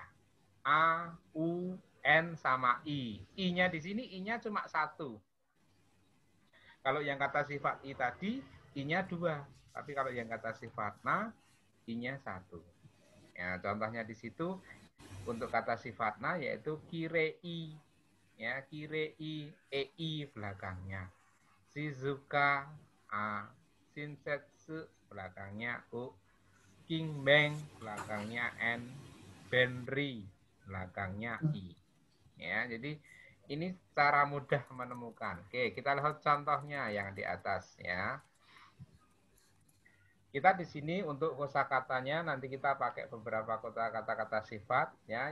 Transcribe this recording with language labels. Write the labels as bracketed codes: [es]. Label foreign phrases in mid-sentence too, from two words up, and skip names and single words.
[id] A, U, N sama I. I-nya di sini I-nya cuma 1. Kalau yang kata sifat i tadi, I-nya 2. Tapi kalau yang kata sifat na, I-nya 1. Ya, contohnya di situ untuk kata sifat na yaitu kirei. Ya, kirei, ei belakangnya. Shizuka, a. Shinsetsu belakangnya u. Kingbeng belakangnya n. Benri belakangnya i. Ya, jadi ini cara mudah menemukan. Oke, kita lihat contohnya yang di atas ya. Kita di sini untuk kosakatanya nanti kita pakai beberapa kata-kata sifat ya.